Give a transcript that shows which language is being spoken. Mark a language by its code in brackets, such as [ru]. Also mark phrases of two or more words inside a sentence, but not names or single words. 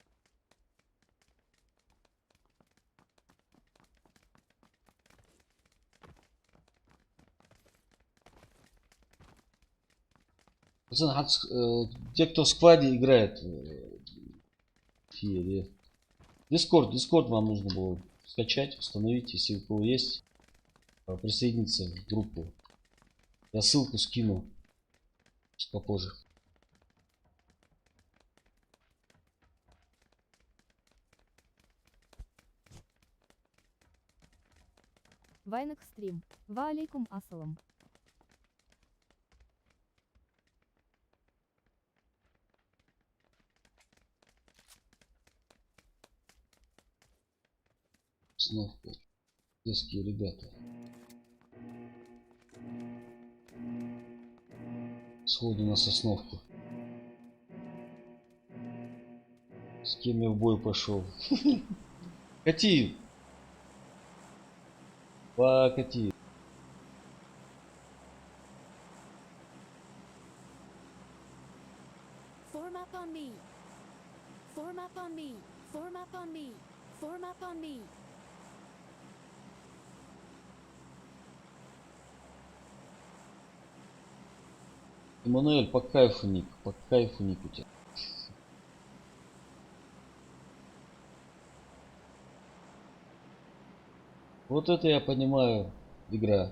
[ru] Пацаны, те, кто в складе играет, Дискорд вам нужно было скачать, установить, если у кого есть, присоединиться в группу. Я ссылку скину попозже. Вайнах стрим. [ar] وعليكم السلام. [ru] Сновка. Детские ребята. Сходу на сосновку. С кем я в бой пошел? Кати! Покати. [en] Form up on me. Form up on me. Form up on me. Form up on me. [ru] Эммануэль, по кайфу ник у тебя. Вот это я понимаю, игра.